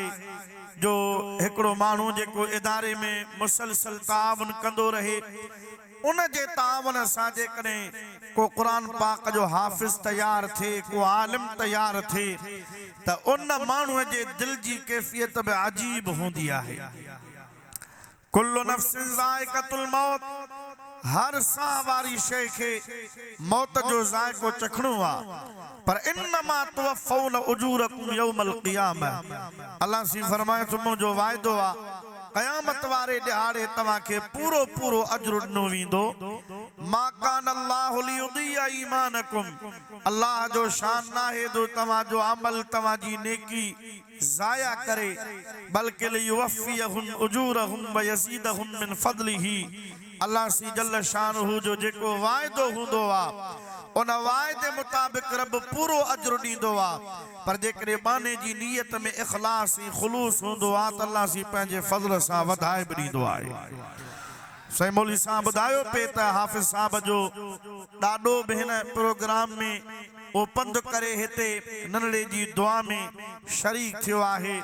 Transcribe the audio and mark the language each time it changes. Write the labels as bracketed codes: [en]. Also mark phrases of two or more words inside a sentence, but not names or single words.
[sd] जो हिकिड़ो माण्हू जेको इदारे में मुसलसल तावन कंदो रहे, उन जे तावन सां जेकॾहिं को क़ुरान पाक जो हाफ़िज़ तैयार थिए, को आलिम तैयार थिए, त उन माण्हूअ जे दिल जी कैफ़ियत बि अजीब हूंदी आहे। [ar] كل نفس ذائقة الموت, [sd] हर साह वारी शइ खे मौत जो ज़ाइक़ो चखणो आहे, पर [ar] إنما توفون أجوركم يوم القيامة. [sd] अल्लाह सी फरमाए थो मुंहिंजो वाइदो आहे क़यामत वारे ॾिहाड़े तव्हांखे पूरो पूरो अजर ॾिनो वेंदो। [ar] ما كان الله ليضيع إيمانكم, [sd] अल्लाह जो शान नाहे जो तव्हांजो अमल, तव्हांजी नेकी ज़ाया करे, बल्कि [ar] ليوفيهم أجورهم ويزيدهم من فضله. [sd] अल्लाह सी [ar] جل شأنه [sd] जो जेको वाइदो हूंदो आहे उन वाइदे मुताबिक़ रब पूरो अजर ॾींदो आहे, पर जेकॾहिं बाने जी नीयत में इख़लास ऐं ख़ुलूस हूंदो आहे त अल्लाह सी पंहिंजे फज़ल सां वधाए बि ॾींदो आहे। साईं मौलवी साहब ॿुधायो पे त हाफ़िज़ साहब जो ॾाढो बि हिन प्रोग्राम में वो पंधु करे हिते नंढड़े जी दुआ में शरीक थियो आहे।